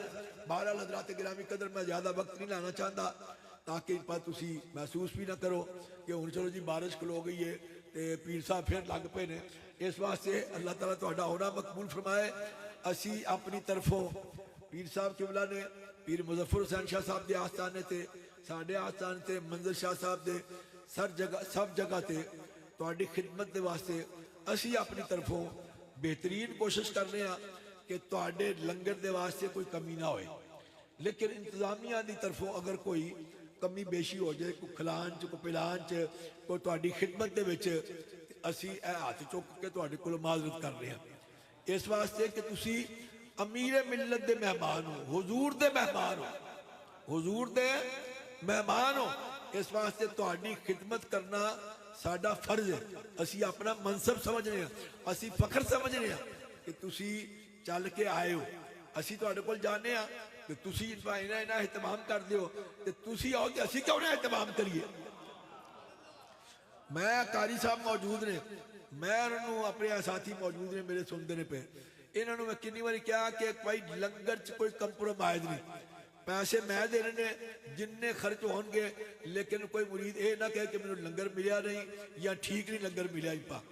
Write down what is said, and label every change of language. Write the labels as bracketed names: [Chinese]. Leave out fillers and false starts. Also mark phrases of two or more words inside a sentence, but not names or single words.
[Urdu] بہرحال حضرات گرامی قدر میں زیادہ وقت نہیں لانا چاہتا تاکہ [Punjabi] ان پر تسی محسوس بھی نہ کرو کہ ہن چلو جی بارش کھلو گئی ہے تے پیر صاحب پھر لگ پے نے. اس واسطے اللہ تعالیٰ تہاڈا ہونا مقبول فرمائے. اسی اپنی طرفوں پیر صاحب قبلہ نے پیر مظفر حسین شاہ صاحب دے آستانے تے ساڈے آستانے تے منظر شاہ صاحب دے سب جگہ تے تہاڈی خدمت دے واسطے اسی اپنی طرفوں بہترین کوشش کرنے ہاں کہ تہاڈے لنگر دے واسطے کوئی کمی نہ ہوئے. لیکن انتظامیہ دی طرفوں اگر کوئی کمی بیشی ہو جائے کوئی کھلان چ کوئی پلان چ کوئی تہاڈی خدمت دے وچ اسی اے ہاتھ چک کے تہاڈے کول معذرت [Urdu] کر رہے ہیں. [Punjabi] اس واسطے کہ تسی امیر ملت دے مہمان ہو حضور دے مہمان ہو حضور دے مہمان ہو. اس واسطے تہاڈی خدمت کرنا ساڈا فرض ہے. اسی اپنا منصب سمجھنے ہیں اسی فخر سمجھنے ہیں کہ تسی چل کے آئے ہو. اسی تہاڈے کول جانے ہاں کہ تسی انہاں اہتمام کر دیو تے تسی آؤ کہ اسی کیوں نہ اہتمام کریے. میں قاری صاحب موجود نے میں انہوں اپنے ساتھی موجود نے میرے سندے نے پہ انہوں نے میں کنی باری کیا کہ کوئی لنگر چ کوئی کمپرومائز نہیں. پیسے میں [Urdu] دے رہے ہیں [Punjabi] جننے خرچ ہون گے لیکن کوئی مرید اے نہ کہے کہ میرے لنگر ملیا نہیں یا ٹھیک نہیں لنگر ملیا ہی پا.